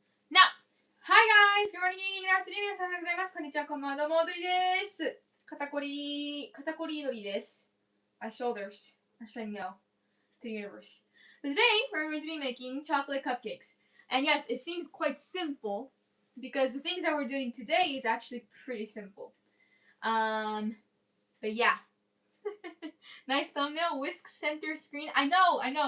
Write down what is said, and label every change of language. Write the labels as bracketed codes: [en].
[en] Now, hi guys! Good morning, good afternoon. [ja] 皆さんおはようございます。こんにちは、こんばんは。どうも、踊りです。肩こり踊りです。 [en] My shoulders are saying no to the universe. But today, we're going to be making chocolate cupcakes. And yes, it seems quite simple because the things that we're doing today is actually pretty simple. But yeah. Nice thumbnail, whisk center screen. I know.